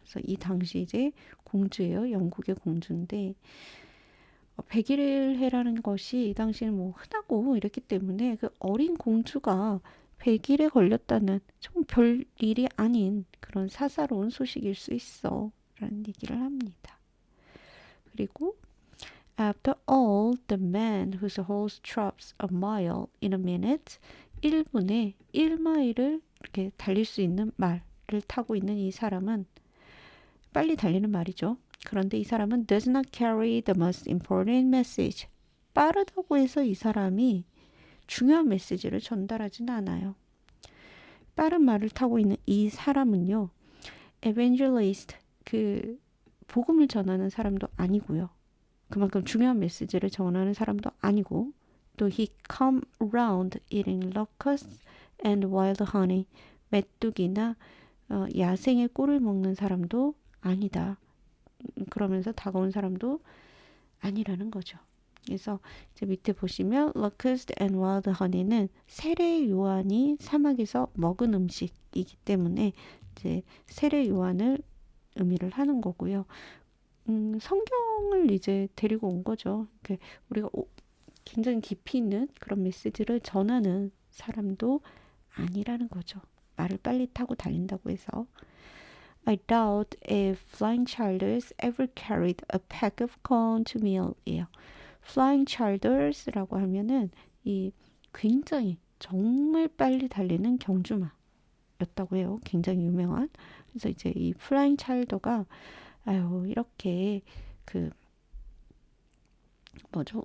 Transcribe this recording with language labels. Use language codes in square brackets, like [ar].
[ko] 그래서 이 당시 이제 공주예요. 영국의 공주인데 백일해라는 것이 이 당시에는 뭐 흔하고 이랬기 때문에 그 어린 공주가 백일에 걸렸다는 좀 별 일이 아닌 그런 사사로운 소식일 수 있어 라는 얘기를 합니다. 그리고 [en] After all, the man whose horse trots a mile in a minute, [ko] 1분에 1마일을 이렇게 달릴 수 있는 말을 타고 있는 이 사람은 빨리 달리는 말이죠. 그런데 이 사람은 [en] does not carry the most important message. [ko] 빠르다고 해서 이 사람이 중요한 메시지를 전달하지는 않아요. 빠른 말을 타고 있는 이 사람은요. evangelist, 그 복음을 전하는 사람도 아니고요. 그만큼 중요한 메시지를 전하는 사람도 아니고 또 [en] he come around eating locusts and wild honey. [ko] 메뚜기나 야생의 꿀을 먹는 사람도 아니다. 그러면서 다가온 사람도 아니라는 거죠. 그래서 이제 밑에 보시면 [en] locust and wild honey [ko] 는 세례 요한이 사막에서 먹은 음식이기 때문에 이제 세례 요한을 의미를 하는 거고요. 성경을 이제 데리고 온 거죠. 우리가 굉장히 깊이 있는 그런 메시지를 전하는 사람도 아니라는 거죠. 말을 빨리 타고 달린다고 해서. [en] I doubt if Flying Childers ever carried a pack of corn to meal. [ko] Flying Childers라고 하면은 이 굉장히 정말 빨리 달리는 경주마였다고 해요. 굉장히 유명한. 그래서 이제 이 Flying Childer가 아유 이렇게 그 뭐죠?